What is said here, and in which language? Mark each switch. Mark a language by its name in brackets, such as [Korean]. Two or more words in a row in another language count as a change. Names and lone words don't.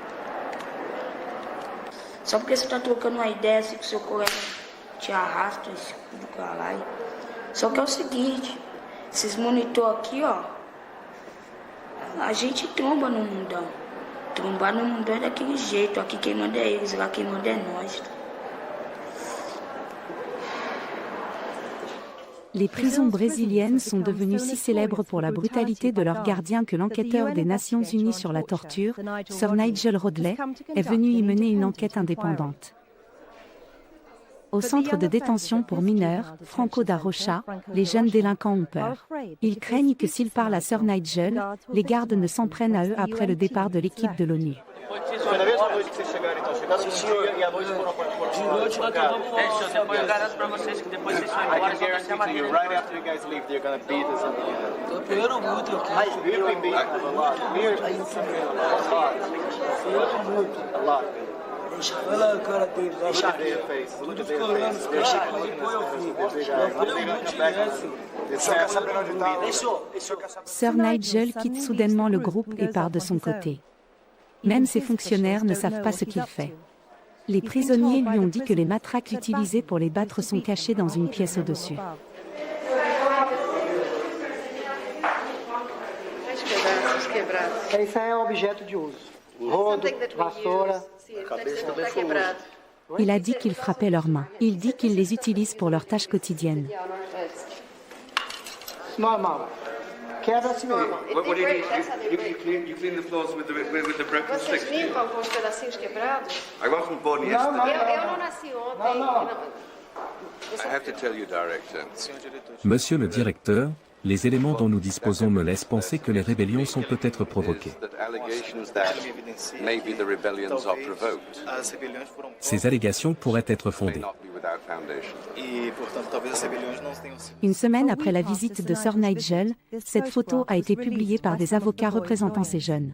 [Portuguese] Só porque você tá trocando uma ideia assim que seu colega te arrasta, esse cu do caralho. Só que é o seguinte, esses monitor aqui, ó, a gente tromba no mundão. Trombar no mundão é daquele jeito. Aqui quem manda é eles, lá quem manda é nós. [French] Les prisons brésiliennes sont devenues si célèbres pour la brutalité de leurs gardiens que l'enquêteur des Nations Unies sur la torture, Sir Nigel Rodley, est venu y mener une enquête indépendante. Au centre de détention pour mineurs, Franco da Rocha, les jeunes délinquants ont peur. Ils craignent que s'ils parlent à Sir Nigel, les gardes ne s'en prennent à eux après le départ de l'équipe de l'ONU. [Portuguese] Foi na mesma noite que vocês chegaram, então? Chegaram no dia e à noite foram espancados. É, senhor, depois eu garanto pra vocês que depois vocês vão embora, só vai ser uma vida. [English] Right after you guys leave, they're gonna beat us up again. [Portuguese] Apanharam muito aqui. [English] We've been beaten a lot. A lot. [Portuguese] Olha lá a cara dele. [English] Look at their face. Look at their face. They're shaking. [Portuguese] Depois eu fui. [French] Sir Nigel quitte soudainement le groupe et part de son côté. Même ses fonctionnaires ne savent pas ce qu'il fait. Les prisonniers lui ont dit que les matraques utilisées pour les battre sont cachées dans une pièce au-dessus. [Portuguese] Isso aí é um objeto de uso. Rodo, vassoura. [French] Il a dit qu'ils frappaient leurs mains. Il dit qu'ils les utilisent pour leurs tâches quotidiennes. [Portuguese] Normal. Quebra assim mesmo. [English] What do you need? You clean the floors with the breakfast sticks. [Portuguese] Vocês limpam com os pedacinhos quebrados? [English] I wasn't born yesterday. [Portuguese] Eu não nasci ontem. [English] I have to tell you, Director. [French] Monsieur le directeur, les éléments dont nous disposons me laissent penser que les rébellions sont peut-être provoquées. Ces allégations pourraient être fondées. Une semaine après la visite de Sir Nigel, cette photo a été publiée par des avocats représentant ces jeunes.